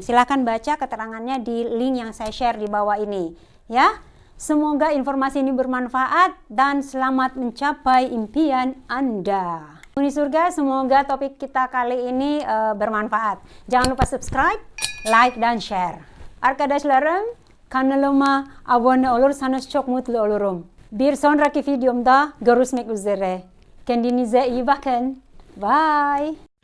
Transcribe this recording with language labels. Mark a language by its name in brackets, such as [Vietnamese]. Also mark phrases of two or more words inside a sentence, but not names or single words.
[Indonesian] Silahkan baca keterangannya di link yang saya share di bawah ini. Ya, semoga informasi ini bermanfaat dan selamat mencapai impian Anda. Uni surga, semoga topik kita kali ini bermanfaat. Jangan lupa subscribe, like dan share. [Turkish] Arkadaşlarım, kanalıma abone olursanız çok mutlu olurum. Bir sonraki videomda görüşmek üzere. Kendinize iyi bakın. Bye.